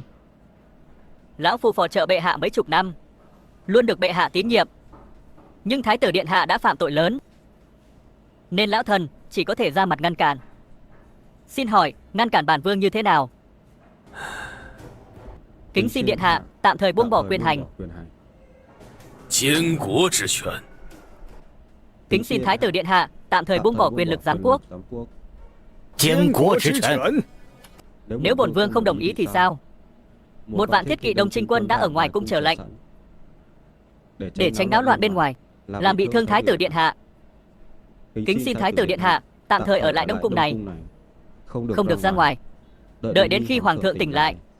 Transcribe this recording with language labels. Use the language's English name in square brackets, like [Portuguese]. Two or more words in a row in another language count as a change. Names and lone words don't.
[Vietnamese] Lão phu phò trợ bệ hạ mấy chục năm, luôn được bệ hạ tín nhiệm. Nhưng thái tử điện hạ đã phạm tội lớn, nên lão thần chỉ có thể ra mặt ngăn cản. Xin hỏi, ngăn cản bản vương như thế nào? Kính xin điện hạ tạm thời buông bỏ quyền hành. [Chinese] 监国之权。 [Vietnamese] Kính xin thái tử điện hạ tạm thời buông bỏ quyền lực giám quốc. [Chinese] 监国之权。 [Vietnamese] Nếu bổn vương không đồng ý thì sao? 1 vạn thiết kỵ Đông Trinh quân đã ở ngoài cung chờ lệnh, để tránh náo loạn bên ngoài, làm bị thương thái tử điện hạ. Kính xin thái tử điện hạ tạm thời ở lại Đông cung này, không được ra ngoài, đợi đến khi hoàng thượng tỉnh lại.